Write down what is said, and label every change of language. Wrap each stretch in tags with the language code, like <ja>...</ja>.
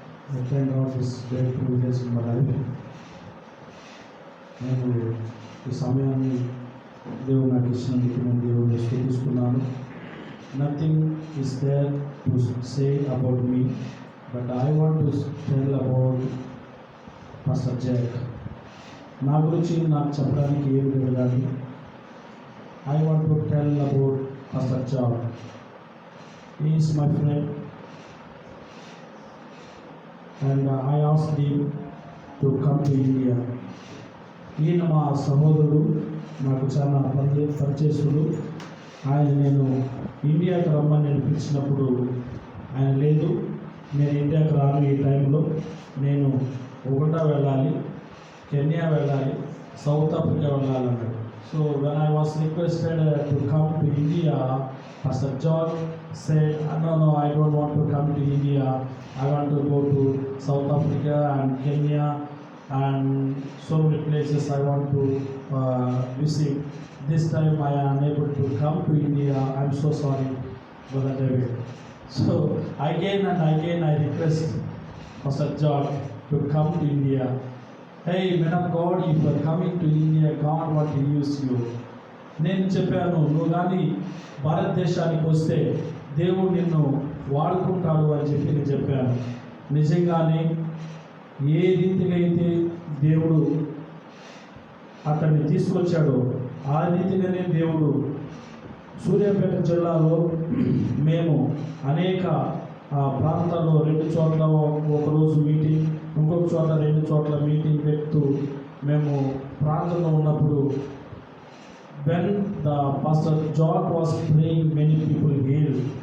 <en>I thank God this great privilege in my life.</en> <te>నేను ఈ సమయాన్ని దేవుడు నాకు ఇచ్చినందుకు నేను దేవుడిని స్తుతిస్తున్నాను.</te> <en>Nothing is there to say about me, but I want to tell about pastor Jack.</en> <te>నా గురించి నాకు చెప్పడానికి ఏమి లేదు కానీ</te> <en>I want to tell about pastor Jack. He is my friend, and I asked him to come to India.</en> <te>ఈయన మా సహోదరుడు, నాకు చాలా పరిచయస్తుడు. ఆయన నేను ఇండియాకి రమ్మని నేను పిలిచినప్పుడు ఆయన లేదు, నేను ఇండియాకి రాను, ఈ టైంలో నేను ఉగండా వెళ్ళాలి, కెన్యా వెళ్ళాలి, south Africa వెళ్ళాలన్నాడు.</te> <en>So when I was requested to come to India, Pastor John said, no, I don't want to come to India. I want to go to South Africa and Kenya and so many places I want to visit. This time I am unable to come to India. I'm so sorry, Brother David. So again and again I request Pastor John to come to India. Hey, man of God, if you are coming to India, God want to use you.</en> <te>నేను చెప్పాను, నువ్వు కానీ భారతదేశానికి వస్తే దేవుడు నిన్ను వాడుకుంటాడు అని చెప్పి నేను చెప్పాను. నిజంగానే ఏ రీతిగా అయితే దేవుడు అతన్ని తీసుకొచ్చాడో ఆ రీతిగానే దేవుడు సూర్యాపేట జిల్లాలో మేము అనేక ప్రాంతాల్లో 2 చోట్ల ఒకరోజు మీటింగ్, ఇంకొక చోట 2 చోట్ల మీటింగ్ పెడుతూ మేము ప్రాంతంలో ఉన్నప్పుడు</te> <en>when the Pastor John was praying, many people healed.</en>